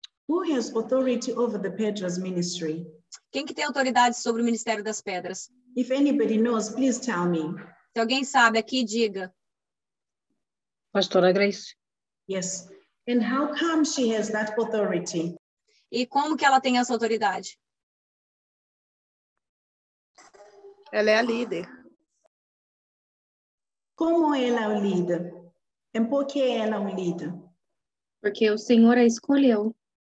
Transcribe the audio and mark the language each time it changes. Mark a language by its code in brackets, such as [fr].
[en] who has authority over the Pedros ministry? [pt] Quem que tem autoridade sobre o Ministério das Pedras? [en] If anybody knows, please tell me. [pt] Se alguém sabe aqui, diga. Pastora Grace. [en] Yes. And how come she has that authority? [pt] E como que ela tem essa autoridade? Ela é a líder. Como ela é o líder? E por que ela é o líder? Porque o Senhor a escolheu.